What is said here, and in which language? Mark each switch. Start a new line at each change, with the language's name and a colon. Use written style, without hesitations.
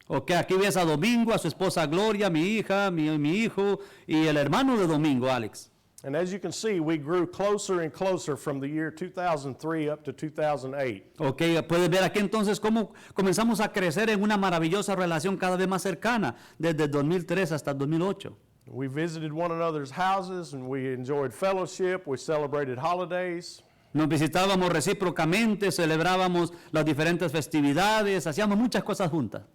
Spanish: Ok, aquí ves a Domingo, a su esposa Gloria, mi hija, mi hijo y el hermano de Domingo, Alex.
English: And as you can see, we grew closer and closer from the year 2003 up to 2008.
Spanish: Ok, puedes ver aquí entonces cómo comenzamos a crecer en una maravillosa relación cada vez más cercana, desde el 2003 hasta el 2008.
English: We visited one another's houses and we enjoyed fellowship, we celebrated holidays.
Spanish: Nos visitábamos recíprocamente, celebrábamos las diferentes festividades, hacíamos muchas cosas juntas.